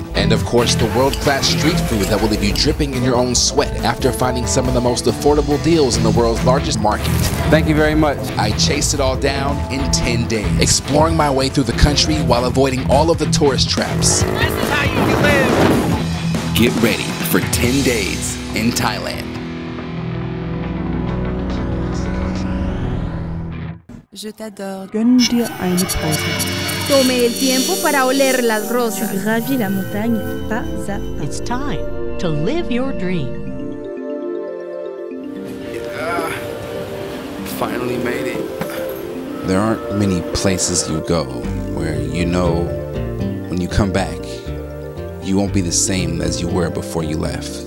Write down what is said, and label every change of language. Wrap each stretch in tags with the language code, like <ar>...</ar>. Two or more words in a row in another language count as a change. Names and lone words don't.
<en>And of course, the world-class street food that will leave you dripping in your own sweat after finding some of the most affordable deals in the world's largest market. Thank you very much. I chased it all down in 10 days, exploring my way through the country while avoiding all of the tourist traps. This is how you can live. Get ready for 10 days in Thailand.</en> <fr>Je t'adore.</fr> <de>Gönn dir eine Pause.</de> <es>Tome el tiempo para oler las rosas.</es> <fr>Gravis la montagne pas à pas.</fr> <en>It's time to live your dream. Finally made it. There aren't many places you go where you know when you come back, you won't be the same as you were before you left.</en>